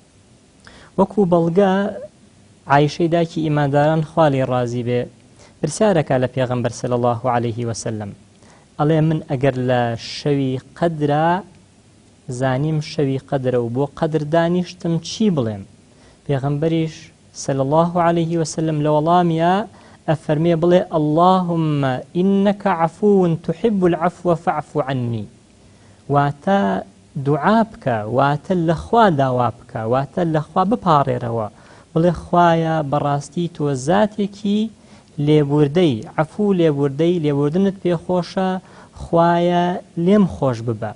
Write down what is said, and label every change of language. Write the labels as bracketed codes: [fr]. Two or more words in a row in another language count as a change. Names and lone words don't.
[ckb] وەکو بەڵگە عایشەی دایکی ئیمانداران خوالی ڕازی بێ پرسیارەکە لە پێغەمبەر [ar] صلی الله عليه وسلم، [ckb] ئەڵێ من ئەگەر لە شەوی قەدرە زانیم شەوی قەدرە و بۆ قەدر دانیشتم چی بڵێم؟ پێغەمبەریش [ar] صلی الله عليه وسلم [ckb] لە وەڵامیە ئەفەرمێ بڵێ [ar] اللهم إنك عفو تحب العفو فاعف عني. [ckb] واتە دوعا بکە، واتە لەخوا داوا بکە، واتە لەخوا بپاڕێرەوە، بڵێ خوایە بەڕاستی تۆ زاتێکی لێبوردەی، عەفوو لێبوردەی، لێبوردنت پێخۆشە، خوایە لێم خۆش ببە.